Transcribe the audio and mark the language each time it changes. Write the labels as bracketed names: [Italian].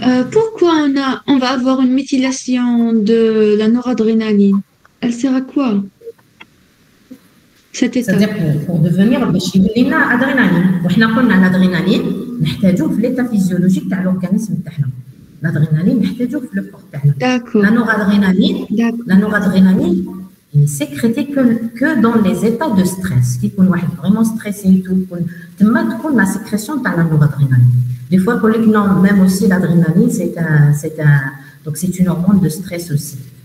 [French] Pourquoi on va avoir une méthylation de la noradrénaline? Elle sert à quoi? C'est-à-dire pour devenir adrénaline. [Arabic] وحنا قلنا l'adrénaline نحتاجوه في [French] l'état physiologique [Arabic] تاع l'organisme تاعنا. L'adrénaline نحتاجوه في [French] le corps [Arabic] تاعنا. [French] D'accord. La noradrénaline est sécrétée que dans les états de stress. Qui [Arabic] يكون واحد [French] vraiment stressé et tout, [Arabic] تما تكون [French] la sécrétion تاع la noradrénaline. Des fois qu'on dit non, même aussi l'adrénaline c'est une hormone de stress aussi.